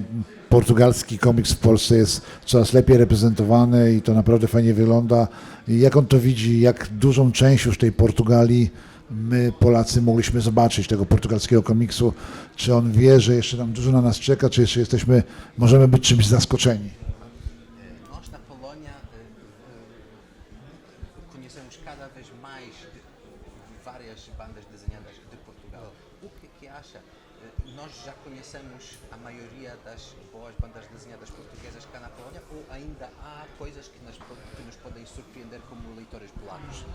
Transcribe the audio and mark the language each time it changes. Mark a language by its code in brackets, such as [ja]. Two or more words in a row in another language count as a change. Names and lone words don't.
[pl] Portugalski komiks w Polsce jest coraz lepiej reprezentowany i to naprawdę fajnie wygląda. Jak on to widzi, jak dużą część już tej Portugalii my Polacy mogliśmy zobaczyć tego portugalskiego komiksu. Czy on wie, że jeszcze tam dużo na nas czeka, czy jeszcze możemy być czymś zaskoczeni? [pt] Nós na Polónia conhecemos cada vez mais várias bandas desenhadas de Portugal. O que acha? Nós já conhecemos a maioria das boas bandas desenhadas portuguesas cá na Polónia ou ainda há coisas que nos podem surpreender como leitores polacos?